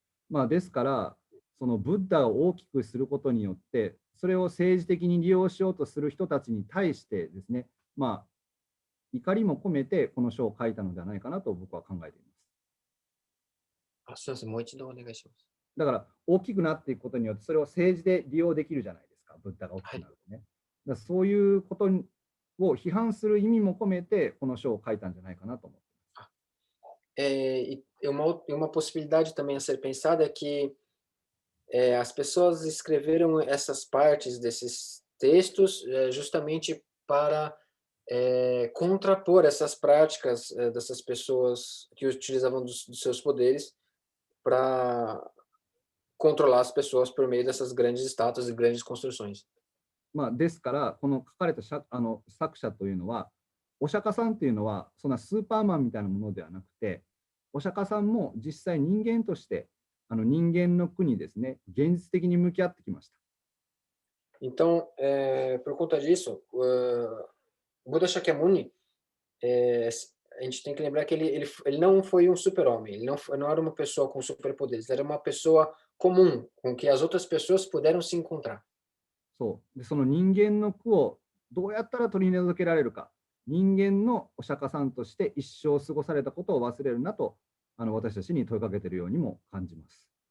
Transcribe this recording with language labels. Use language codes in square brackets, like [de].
[ja] まあ、ですから、そのブッダを大きくすることによって、それを政治的に利用しようとする人たちに対してですね、まあ、怒りも込めてこの書を書いたのではないかなと僕は考えています。すみません、もう一度お願いします。だから大きくなっていくことによってそれを政治で利用できるじゃないですか、ブッダが大きくなるとね。だからそういうことを批判する意味も込めてこの書を書いたんじゃないかなと思っています。 [pt] Uma possibilidade também a ser pensada é que as pessoas escreveram essas partes desses textos justamente para contrapor essas práticas dessas pessoas que utilizavam dos seus poderes para controlar as pessoas por meio dessas grandes estátuas e grandes construções. [ja] まあ、ですからこの書かれた作者というのは、お釈迦さんというのはそんなスーパーマンみたいなものではなくて、お釈迦さんも実際人間として人間の国ですね、現実的に向き合ってきました。 [pt] Então, por conta disso, Buda Shakyamuni, a gente tem que lembrar que ele não foi um super-homem, ele não era uma pessoa com superpoderes, ele era uma pessoa comum, com que as outras pessoas puderam se encontrar. [ja] そうで、その人間の苦をどうやったら取り除けられるか、人間のお釈迦さんとして一生過ごされたことを忘れるなと私たちに問いかけているようにも感じます。